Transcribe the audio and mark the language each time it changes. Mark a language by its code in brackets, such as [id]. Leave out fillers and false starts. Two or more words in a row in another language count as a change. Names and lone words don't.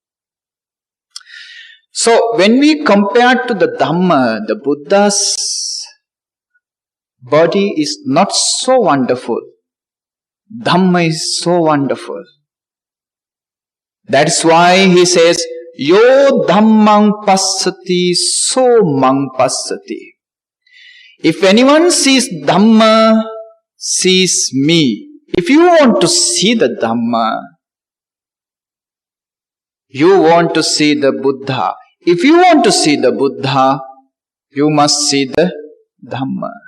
[en] So, when we compare to the Dhamma, the Buddha's body is not so wonderful. Dhamma is so wonderful. That's why he says, [pi] "Yo dhammang passati, so mang passati." [en] If anyone sees Dhamma, sees me. If you want to see the Dhamma, you want to see the Buddha. If you want to see the Buddha, you must see the Dhamma.